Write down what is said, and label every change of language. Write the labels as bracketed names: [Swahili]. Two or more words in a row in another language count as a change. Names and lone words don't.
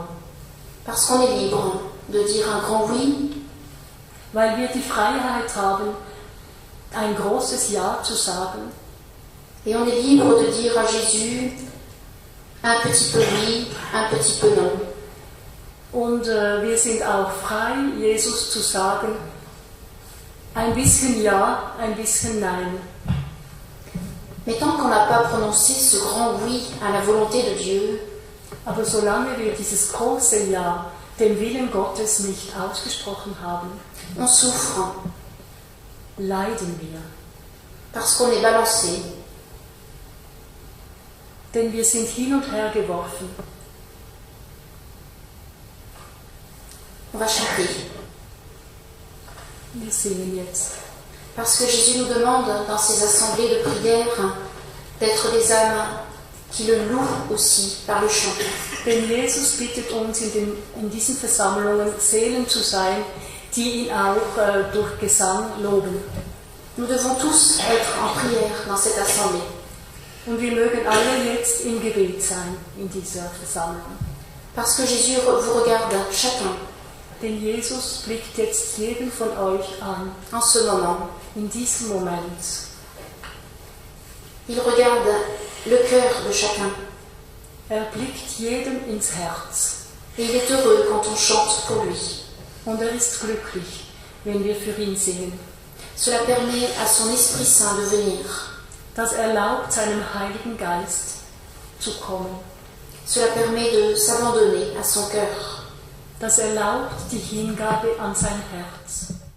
[French] parce qu'on est libre de dire un grand oui, [German] weil wir die Freiheit haben, ein großes Ja zu sagen, [French] et on est libre de dire à Jésus un petit peu oui, un petit peu non. [German] und wir sind auch frei, Jesus zu sagen, ein bisschen Ja, ein bisschen Nein. [French] Mais tant qu'on n'a pas prononcé ce grand oui à la volonté de Dieu, [German] Aber solange wir dieses große Ja dem Willen Gottes nicht ausgesprochen haben, [French] on souffre, [German] leiden wir. [French] parce qu'on est balancé, [German] Denn wir sind hin und her geworfen. [French] on va chanter. [German] Wir singen jetzt. [French] Parce que Jésus nous demande dans ces assemblées de prière d'être des âmes qui le louent aussi par le chant. [German] Denn Jesus bittet uns in diesen Versammlungen Seelen zu sein, die ihn auch durch Gesang loben. [French] Nous devons tous être en prière dans cette assemblée. [German] Und wir mögen alle jetzt im Gebet sein in dieser Versammlung. [French] Parce que Jésus vous regarde chacun [German] Denn Jesus blickt jetzt jeden von euch an, [French] en ce moment. [German] in diesem Moment. [French] Il regarde le cœur de chacun. [German] Blickt jedem ins Herz. [French] Et il est heureux quand on chante pour lui. [German] Und ist glücklich, wenn wir für ihn singen. [French] Cela permet à son Esprit Saint de venir. [German] Das erlaubt seinem Heiligen Geist zu kommen. [French] Cela permet de s'abandonner à son cœur. [German] Das erlaubt die Hingabe an sein Herz.